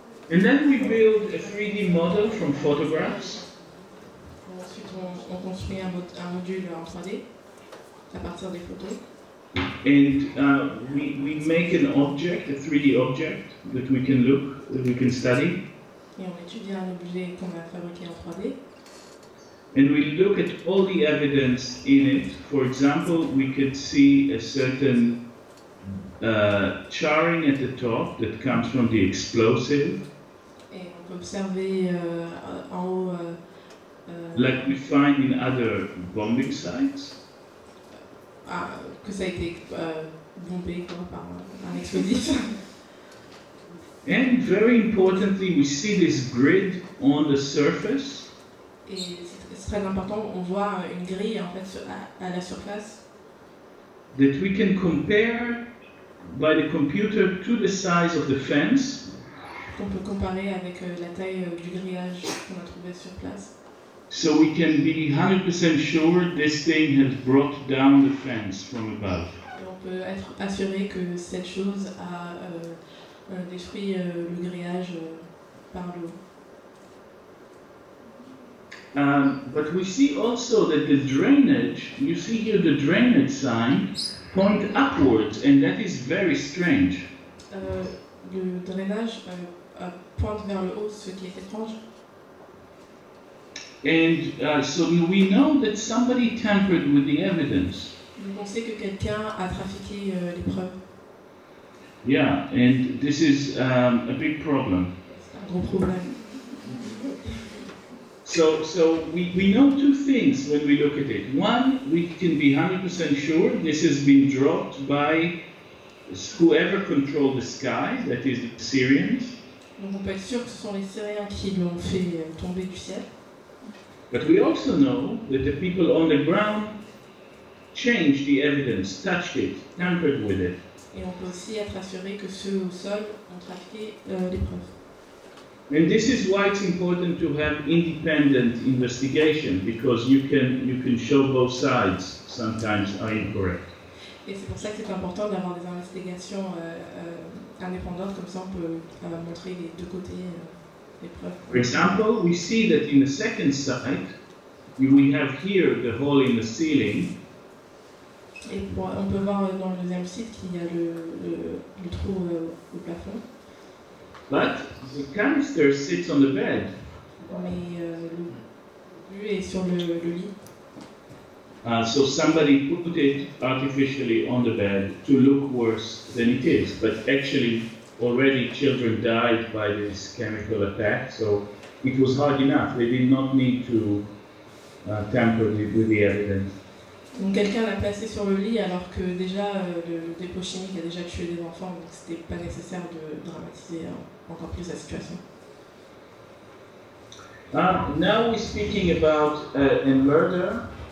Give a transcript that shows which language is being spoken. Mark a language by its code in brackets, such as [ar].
[en] And then we build a 3D model from photographs. [fr] Ensuite, on construit un module en 3D à partir des photos. [en] And we make an object, a 3D object that we can look, that we can study. [fr] Et on étudie un objet qu'on a fabriqué en 3D. [en] And we look at all the evidence in it. For example, we could see a certain charring at the top that comes from the explosive. [fr] Et on peut observer en haut [en] like we find in other bombing sites. [fr] Que ça a été bombé quoi, par un explosif. [en] And very importantly, we see this grid on the surface. [fr] Et c'est très important, on voit une grille en fait à la surface. [en] That we can compare by the computer to the size of the fence. [fr] Qu'on peut comparer avec la taille du grillage qu'on a trouvé sur place. [en] So we can be 100% sure this thing has brought down the fence from above. [fr] Et on peut être assuré que cette chose a détruit le grillage par le haut. [en] But we see also that the drainage, you see here the drainage sign, point upwards, and that is very strange. [fr] Le drainage pointe vers le haut, ce qui est étrange. [en] And so we know that somebody tampered with the evidence. [fr] Donc on sait que quelqu'un a trafiqué les preuves. [en] Yeah, and this is a big problem. [fr] C'est un gros problème. [en] So we know two things when we look at it. One, we can be 100% sure this has been dropped by whoever controlled the sky, that is the Syrians. [fr] Donc on peut être sûr que ce sont les Syriens qui l'ont fait tomber du ciel. [en] But we also know that the people on the ground changed the evidence, touched it, tampered with it. [fr] Et on peut aussi être assuré que ceux au sol ont trafiqué les preuves. [en] And this is why it's important to have independent investigation, because you can show both sides sometimes are incorrect. [fr] Et c'est pour ça que c'est important d'avoir des investigations indépendantes, comme ça on peut montrer les deux côtés des preuves. [en] For example, we see that in the second site, we have here the hole in the ceiling. [fr] Et on peut voir dans le deuxième site qu'il y a le trou au plafond. [en] But the canister sits on the bed. [fr] Mais le but est sur le lit. [en] So somebody put it artificially on the bed to look worse than it is. But actually, already children died by this chemical attack, so it was hard enough. They did not need to tamper with the evidence. [fr] Donc quelqu'un l'a placé sur le lit alors que déjà le dépôt chimique a déjà tué des enfants, donc c'était pas nécessaire de dramatiser encore plus la situation. [en] Now we're speaking about a murder.